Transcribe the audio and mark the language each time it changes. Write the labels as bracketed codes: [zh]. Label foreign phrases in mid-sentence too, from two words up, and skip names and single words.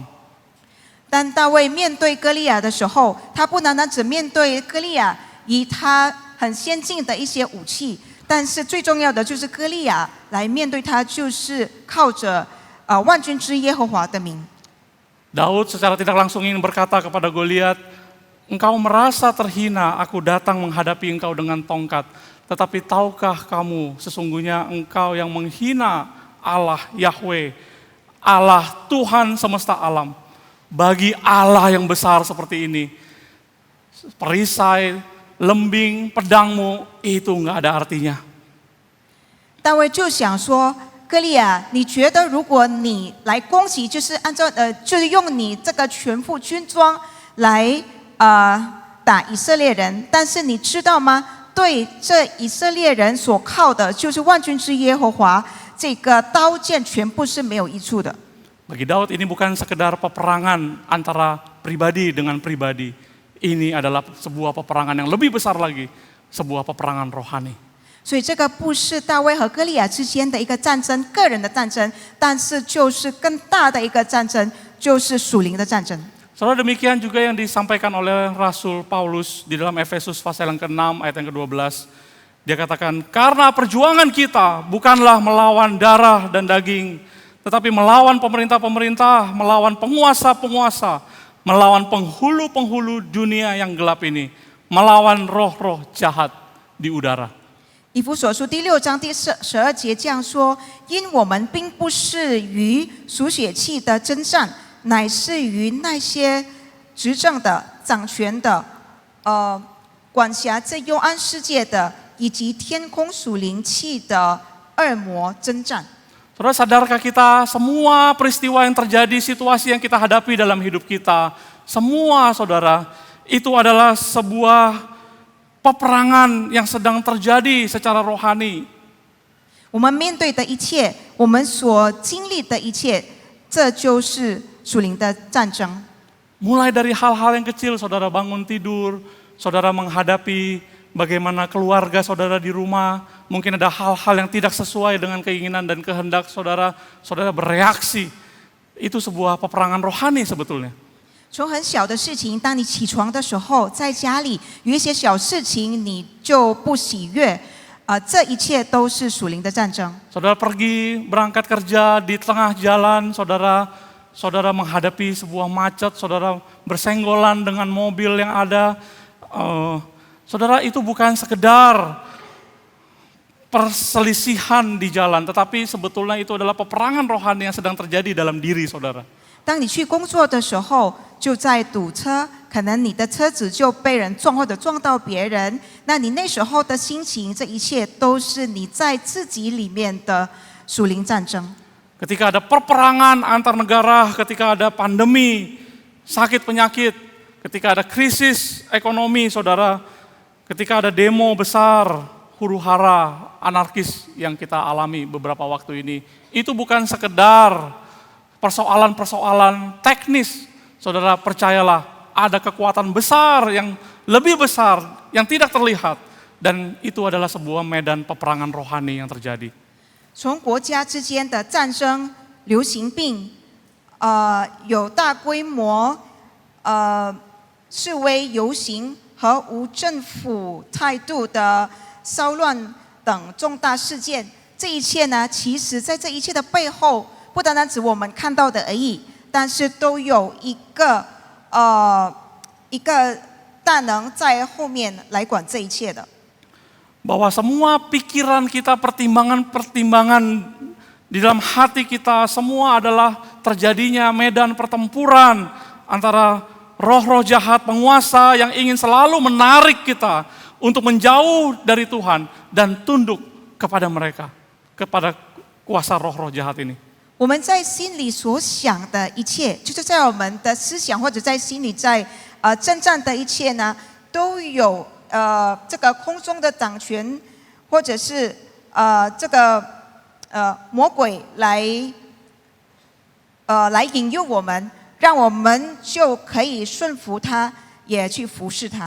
[zh] 当大卫面对歌利亚的时候，他不单单只面对歌利亚以他很先进的一些武器，但是最重要的就是歌利亚来面对他，就是靠着万军之耶和华的名。 [id] Daud secara tidak langsung ingin berkata kepada Goliat, engkau merasa terhina, aku datang menghadapi engkau dengan tongkat. Tetapi tahukah kamu sesungguhnya engkau yang menghina Allah Yahweh, Allah Tuhan semesta alam. Bagi Allah yang besar seperti ini, perisai, lembing, pedangmu itu enggak ada artinya. [zh] 大卫就想说，歌利亚，你觉得如果你来攻击，就是就是用你这个全副军装来打以色列人，但是你知道吗？对这以色列人所靠的就是万军之耶和华，这个刀剑全部是没有益处的。 [id] Bagi Daud ini bukan sekedar peperangan antara pribadi dengan pribadi. Ini adalah sebuah peperangan yang lebih besar lagi, sebuah peperangan rohani. [zh] 所以这个不是大卫和歌利亚之间的一个战争，个人的战争，但是就是更大的一个战争，就是属灵的战争。 [id] Saudara, demikian juga yang disampaikan oleh Rasul Paulus di dalam Efesus pasal yang ke-6 ayat yang ke-12. Dia katakan, karena perjuangan kita bukanlah melawan darah dan daging, tetapi melawan pemerintah-pemerintah, melawan penguasa-penguasa, melawan penghulu-penghulu dunia yang gelap ini, melawan roh-roh jahat di udara. [zh] 以弗所书第6章第12节这样说：因我们并不是与属血气的征战，乃是与那些执政的、掌权的、管辖这幽暗世界的，以及天空属灵气的恶魔征战。 [id] Saudara, sadarkah kita semua peristiwa yang terjadi, situasi yang kita hadapi dalam hidup kita, semua saudara, itu adalah sebuah peperangan yang sedang terjadi secara rohani. [zh] 我们面对的一切，我们所经历的一切，这就是属灵的战争。 [id] Mulai dari hal-hal yang kecil, saudara bangun tidur, saudara menghadapi bagaimana keluarga saudara di rumah, mungkin ada hal-hal yang tidak sesuai dengan keinginan dan kehendak saudara, saudara bereaksi. Itu sebuah peperangan rohani sebetulnya. [zh] 从很小的事情，当你起床的时候，在家里有一些小事情，你就不喜悦，这一切都是属灵的战争。 [id] Saudara pergi berangkat kerja di tengah jalan, saudara menghadapi sebuah macet, saudara bersenggolan dengan mobil yang ada. Saudara, itu bukan sekedar perselisihan di jalan, tetapi sebetulnya itu adalah peperangan rohani yang sedang terjadi dalam diri saudara. [zh] 当你去工作的时候，就在堵车，可能你的车子就被人撞或者撞到别人，那你那时候的心情，这一切都是你在自己里面的属灵战争。 [id] Ketika ada perperangan antar negara, ketika ada pandemi, sakit penyakit, ketika ada krisis ekonomi saudara, ketika ada demo besar, huru-hara, anarkis yang kita alami beberapa waktu ini, itu bukan sekedar persoalan-persoalan teknis. Saudara, percayalah, ada kekuatan besar yang lebih besar, yang tidak terlihat. Dan itu adalah sebuah medan peperangan rohani yang terjadi. [zh] 从国家之间的战争、流行病，有大规模示威游行和无政府态度的骚乱等重大事件，这一切呢，其实在这一切的背后，不单单指我们看到的而已，但是都有一个大能在后面来管这一切的。 [id] Bahwa semua pikiran kita, pertimbangan-pertimbangan di dalam hati kita, semua adalah terjadinya medan pertempuran antara roh-roh jahat penguasa yang ingin selalu menarik kita untuk menjauh dari Tuhan dan tunduk kepada mereka, kepada kuasa roh-roh jahat ini. [zh] 我们在心里所想的一切，就是在我们的思想或者在心里在征战的一切呢，都有这个空中的掌权，或者是魔鬼来引诱我们，让我们就可以顺服他，也去服侍他。